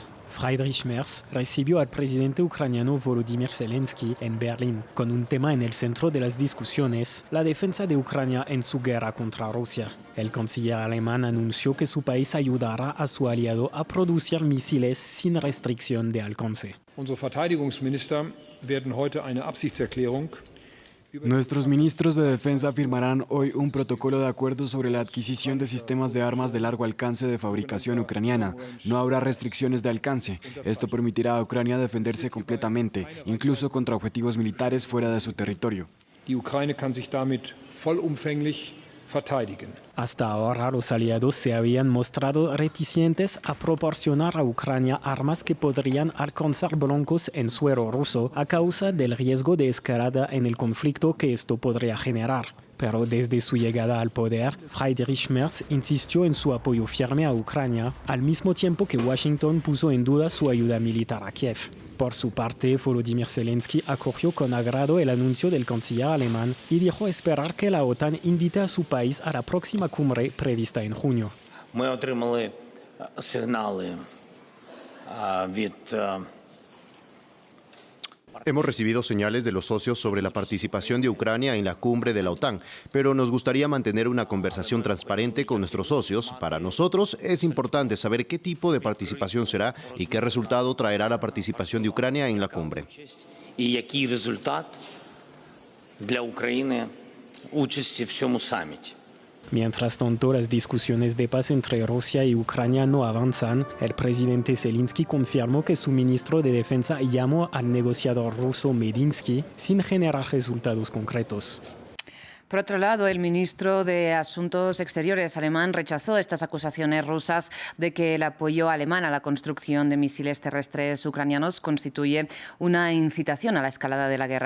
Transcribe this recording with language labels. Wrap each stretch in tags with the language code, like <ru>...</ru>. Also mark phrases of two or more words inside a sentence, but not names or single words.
<es>Friedrich Merz recibió al presidente ucraniano Volodymyr Zelensky en Berlín, con un tema en el centro de las discusiones, la defensa de Ucrania en su guerra contra Rusia. El canciller alemán anunció que su país ayudará a su aliado a producir misiles sin restricción de alcance.</es> <de>Unsere Verteidigungsminister werden heute eine Absichtserklärung.</de> <es>Nuestros ministros de defensa firmarán hoy un protocolo de acuerdo sobre la adquisición de sistemas de armas de largo alcance de fabricación ucraniana. No habrá restricciones de alcance. Esto permitirá a Ucrania defenderse completamente, incluso contra objetivos militares fuera de su territorio.</es> <de>Die Ukraine kann sich damit vollumfänglich verteidigen.</de> <es>Hasta ahora los aliados se habían mostrado reticentes a proporcionar a Ucrania armas que podrían alcanzar blancos en suelo ruso a causa del riesgo de escalada en el conflicto que esto podría generar. Pero desde su llegada al poder, Friedrich Merz insistió en su apoyo firme a Ucrania, al mismo tiempo que Washington puso en duda su ayuda militar a Kiev. Por su parte, Volodymyr Zelensky acogió con agrado el anuncio del canciller alemán y dijo esperar que la OTAN invite a su país a la próxima cumbre prevista en junio.</es> <uk>Ми отримали сигнали від</uk> <es>Hemos recibido señales de los socios sobre la participación de Ucrania en la cumbre de la OTAN, pero nos gustaría mantener una conversación transparente con nuestros socios. Para nosotros es importante saber qué tipo de participación será y qué resultado traerá la participación de Ucrania en la cumbre.</es> <uk>і який результат для України участі в цьому саміті.</uk> <es>Mientras tanto, las discusiones de paz entre Rusia y Ucrania no avanzan. El presidente Zelensky confirmó que su ministro de Defensa llamó al negociador ruso Medinsky sin generar resultados concretos. Por otro lado, el ministro de Asuntos Exteriores alemán rechazó estas acusaciones rusas de que el apoyo alemán a la construcción de misiles terrestres ucranianos constituye una incitación a la escalada de la guerra.</es>